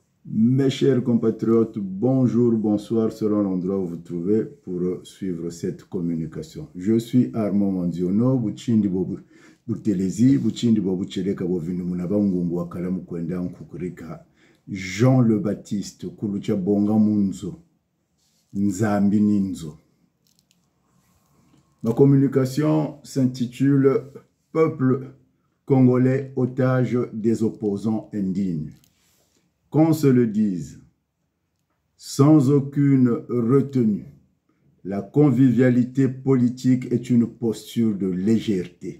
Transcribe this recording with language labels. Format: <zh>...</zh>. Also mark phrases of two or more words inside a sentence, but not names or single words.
<fr>Mes chers compatriotes, bonjour, bonsoir selon l'endroit où vous trouvez pour suivre cette communication. Je suis Armand Manziono, Buchindi Bobu Butelezi, Buchindi Bobu Cheleka Bovinu Munaba Ngungu Wakala Mukwenda Nkukurika, Jean le Baptiste, Kulucha Bonga Munzo, Nzambi Ninzo. Ma communication s'intitule « Peuple congolais otage des opposants indignes ». Qu'on se le dise, sans aucune retenue, la convivialité politique est une posture de légèreté.</fr>